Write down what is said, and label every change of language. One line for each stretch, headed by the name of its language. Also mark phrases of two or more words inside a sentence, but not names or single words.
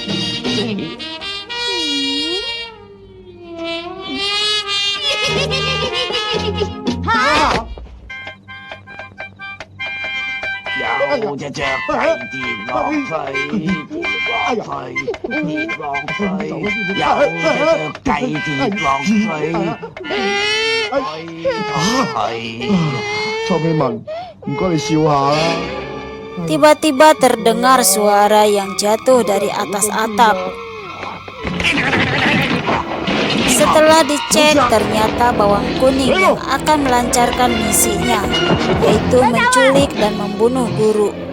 Cantonese: 有隻雀仔跌落水，跌落水，跌落水，有隻雀仔跌落水。臭屁文，唔該你笑下啦。
Indonesian: Tiba-tiba terdengar suara yang jatuh dari atas atap. Setelah dicek, ternyata bawang kuning yang akan melancarkan misinya, yaitu menculik dan membunuh guru.